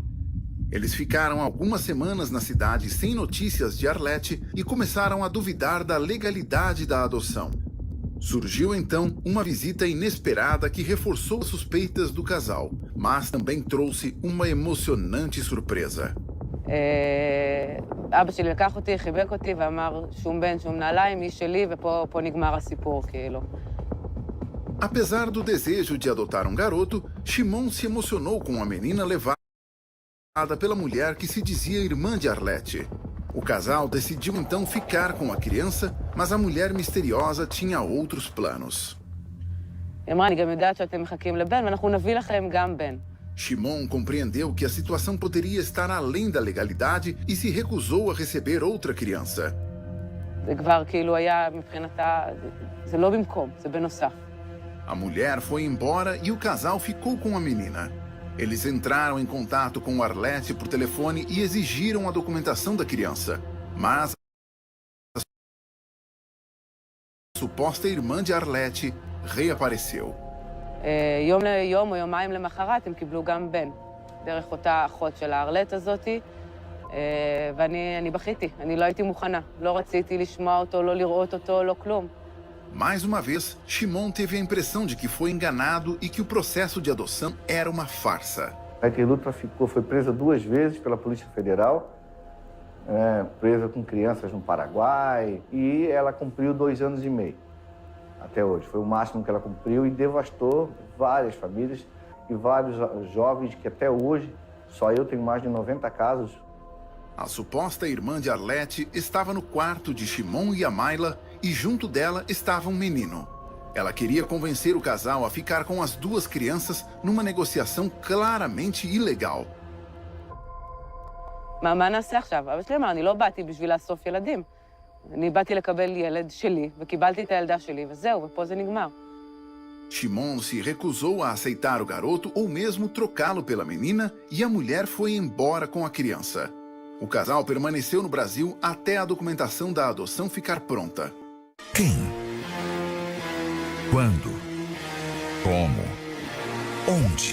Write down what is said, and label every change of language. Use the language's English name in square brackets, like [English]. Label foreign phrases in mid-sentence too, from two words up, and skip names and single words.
[Portuguese] Eles ficaram algumas semanas na cidade sem notícias de Arlete e começaram a duvidar da legalidade da adoção. Surgiu então uma visita inesperada que reforçou as suspeitas do casal, mas também trouxe uma emocionante surpresa. [Hebrew] אבא שלי לקח אותי, חיבק אותי ואמר, שום בן, שום נעליים, היא שלי, ופה נגמר הסיפור, כאילו. [Portuguese] Apesar do desejo de adotar um garoto, Shimon se emocionou com a menina levada pela mulher que se dizia irmã de Arlete. O casal decidiu então ficar com a criança, mas a mulher misteriosa tinha outros planos. [Hebrew] היא אמרה, אני גם יודעת שאתם מחכים לבן, ואנחנו נביא לכם גם בן. [Portuguese] Shimon compreendeu que a situação poderia estar além da legalidade e se recusou a receber outra criança. [Hebrew] זה כבר כאילו היה מבחינתה, זה לא במקום, זה בנוסף. [Portuguese] A mulher foi embora e o casal ficou com a menina. Eles entraram em contato com Arlete por telefone e exigiram a documentação da criança. Mas a suposta irmã de Arlete reapareceu. [Hebrew] יום או יומיים למחרת הם קיבלו גם בן, דרך אותה אחות של הארלט הזאת, ואני בכיתי, אני לא הייתי מוכנה. לא רציתי לשמוע אותו, לא לראות אותו, לא כלום. [Portuguese] Mais uma vez, Shimon teve a impressão de que foi enganado e que o processo de adoção era uma farsa. A Keilu foi presa 2 vezes pela Polícia Federal, presa com crianças no Paraguai, e ela cumpriu 2 anos e meio, até hoje. Foi o máximo que ela cumpriu e devastou várias famílias e vários jovens que até hoje, só eu tenho mais de 90 casos. A suposta irmã de Arlete estava no quarto de Shimon e Amaila e junto dela estava um menino. Ela queria convencer o casal a ficar com as 2 crianças numa negociação claramente ilegal. [Hebrew] מה נעשה עכשיו? אבא שלי אמר, אני לא באתי בשביל לאסוף ילדים. אני באתי לקבל ילד שלי, וקיבלתי את הילדה שלי, וזהו, ופה זה נגמר. [Portuguese] Shimon se recusou a aceitar o garoto ou mesmo trocá-lo pela menina e a mulher foi embora com a criança. O casal permaneceu no Brasil até a documentação da adoção ficar pronta. Quem? Quando? Como? Onde?